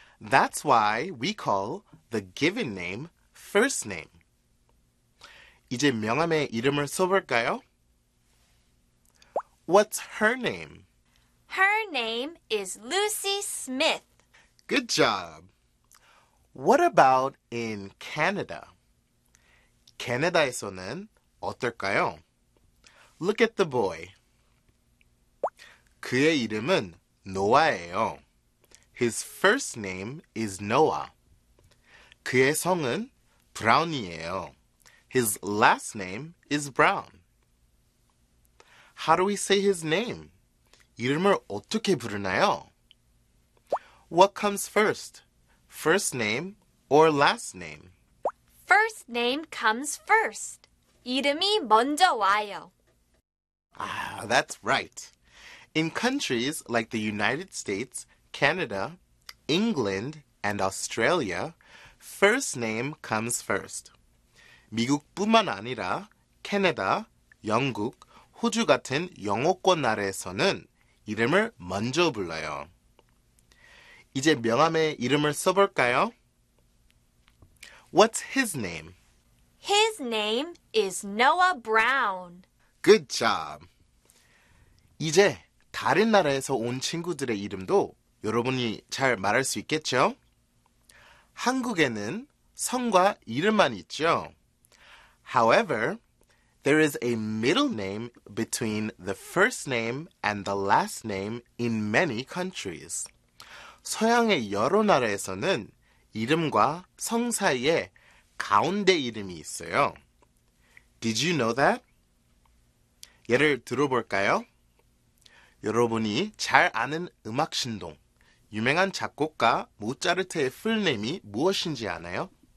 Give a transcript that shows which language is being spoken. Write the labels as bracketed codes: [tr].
[en] That's why we call the given name first name. [ko] 이제 명함에 이름을 써볼까요? [en] What's her name? Her name is Lucy Smith. Good job. What about in Canada? [ko] 캐나다에서는 어떨까요? [en] Look at the boy. [ko] 그의 이름은 노아예요. [en] His first name is Noah. [ko] 그의 성은 브라운이에요. [en] His last name is Brown. How do we say his name? [ko] 이름을 어떻게 부르나요? [en] What comes first? First name or last name? First name comes first. [ko] 이름이 먼저 와요. [en] Ah, that's right. In countries like the United States, Canada, England and Australia, first name comes first. [ko] 미국뿐만 아니라 캐나다, 영국, 호주 같은 영어권 나라에서는 이름을 먼저 불러요. 이제 명함에 이름을 써볼까요? [en] What's his name? His name is Noah Brown. Good job. [ko] 이제 다른 나라에서 온 친구들의 이름도 여러분이 잘 말할 수 있겠죠? 한국에는 성과 이름만 있죠. [en] However, there is a middle name between the first name and the last name in many countries. [ko] 서양의 여러 나라에서는 이름과 성 사이에 가운데 이름이 있어요. [en] Did you know that? [ko] 예를 들어볼까요? 여러분이 잘 아는 음악 신동. 유명한 작곡가 모차르트의 풀네임이 무엇인지 아나요?